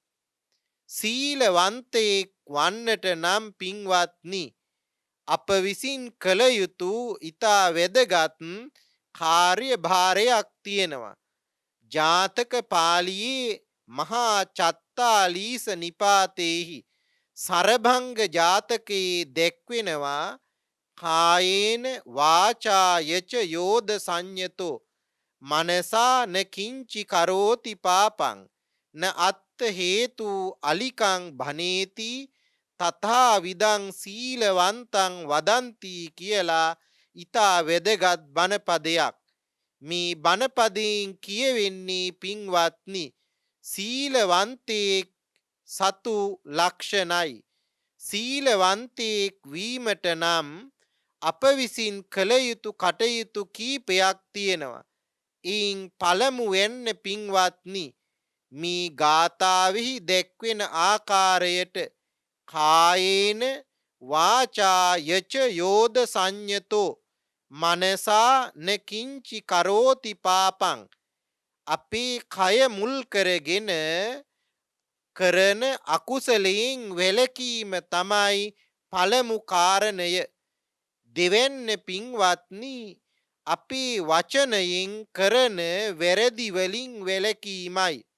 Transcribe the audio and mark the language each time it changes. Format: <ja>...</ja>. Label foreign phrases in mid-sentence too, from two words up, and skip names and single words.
<si>සීලවන්තයෙක් වන්නට නම් පින්වත්නි අප විසින් කළ යුතු ඊතා වැදගත් කාර්යභාරයක් තියෙනවා. ජාතක පාළියේ මහා චත්තාලීස නිපාතේහි සරභංග ජාතකයේ දැක්වෙනවා</si> <pi>කායේන වාචා යච යෝධ සංයතෝ මනසා න කිංචි කරෝති පාපං න අත්ථ හේතු අලිකං භනේති තථා විදං සීලවන්තං වදන්ති</pi> <si>කියලා ඊතා වැදගත් බණපදයක්. මේ බණපදයෙන් කියවෙන්නේ පින්වත්නි සීලවන්තයෙක් සතු ලක්ෂණයි. සීලවන්තයෙක් වීමට නම් අප විසින් කළ යුතු කටයුතු කීපයක් තියෙනවා. එයින් පළමුවෙන් පින්වත්නි මේ ගාථාවෙහි දැක්වෙන ආකාරයට</si> <pi>කායේන වාචා යච යෝධ සංයතෝ මනසා න කිංචි කරෝති පාපං</pi> <si>අපේ කය මුල් කරගෙන කරන අකුසලයෙන් වැළකීම තමයි පළමු කාරණය. දෙවැන්න පින්වත්නි අපේ වචනයෙන් කරන වැරදි වලින් වැළකීමයි.</si>